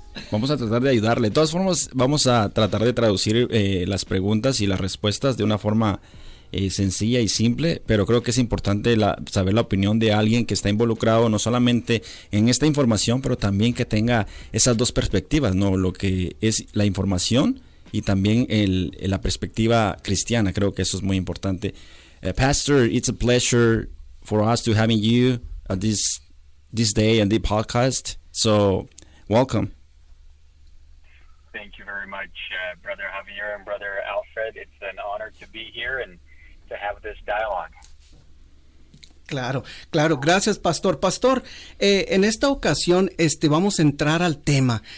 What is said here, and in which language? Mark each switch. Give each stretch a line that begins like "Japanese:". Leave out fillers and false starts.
Spanish: Vamos a tratar de ayudarle. De todas formas, vamos a tratar de traducir las preguntas y las respuestas de una forma sencilla y simple, pero creo que es importante saber la opinión de alguien que está involucrado no solamente en esta información, pero también que tenga esas dos perspectivas, ¿no? Lo que es la información y también la perspectiva cristiana. Creo que eso es muy importante.
English: Pastor, it's a pleasure for us to having you at this day and the podcast. So, welcome. Thank you very much, Brother Javier and Brother Alfred. It's an honor to be here and to have this dialogue.
Spanish: Claro, gracias, pastor. Pastor, en esta ocasión vamos a entrar al tema.